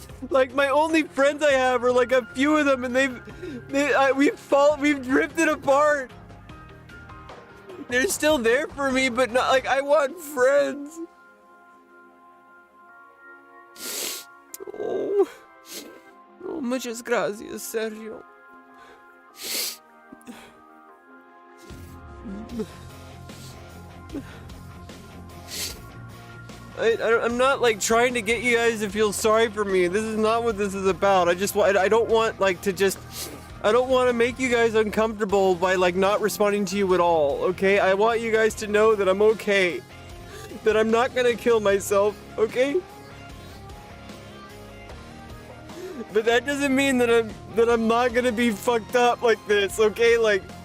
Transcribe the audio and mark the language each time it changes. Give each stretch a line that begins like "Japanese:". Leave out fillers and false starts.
English: Like, my only friends I have are like a few of them, and we've drifted apart. They're still there for me, but not like I want friends.
Spanish: Oh, muchas gracias, Sergio.
English: I'm not like trying to get you guys to feel sorry for me. This is not what this is about. I don't want like to just, I don't want to make you guys uncomfortable by like not responding to you at all, okay? I want you guys to know that I'm okay. That I'm not gonna kill myself, okay? But that doesn't mean that I'm not gonna be fucked up like this, okay? Like,